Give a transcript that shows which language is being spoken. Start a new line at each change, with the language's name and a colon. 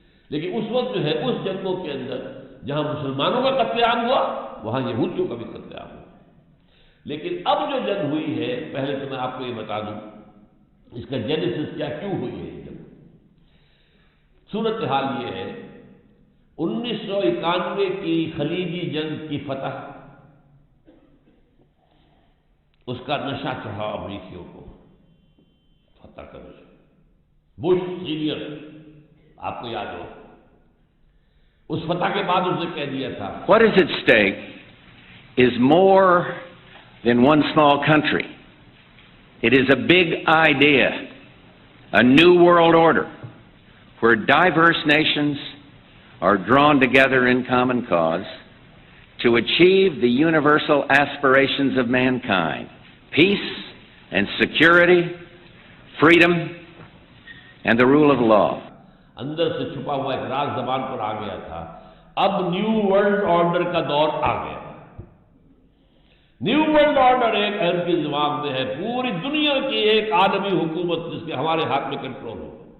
Urdu: لیکن اس وقت جو ہے اس جنگوں کے اندر جہاں مسلمانوں کا قتل عام ہوا، وہاں یہودیوں کا بھی قتل عام ہوا۔ لیکن اب جو جنگ ہوئی ہے، پہلے تو میں آپ کو یہ بتا دوں اس کا جینیسس کیا، کیوں ہوئی ہے یہ جنگ۔ صورتحال یہ ہے، 1991 کی خلیجی جنگ کی فتح، اس کا نشہ چڑھا امریکیوں کو فتح کا نشہ۔ بش سینئر آپ کو یاد ہو، اس فتح کے بعد اس نے کہہ دیا تھا،
English: What is at stake is more than one small country. It is a big idea, a new world order, where diverse nations are drawn together in common cause to achieve the universal aspirations of mankind: peace and security, freedom and the rule of law.
Urdu: اندر سے چھپا ہوا ایک راز زبان پر آ گیا تھا، اب new world order کا دور آ گیا۔ نیو ورلڈ آرڈر ایک اہم کی دماغ میں ہے، پوری دنیا کی ایک عالمی حکومت جس کے ہمارے ہاتھ میں کنٹرول ہو۔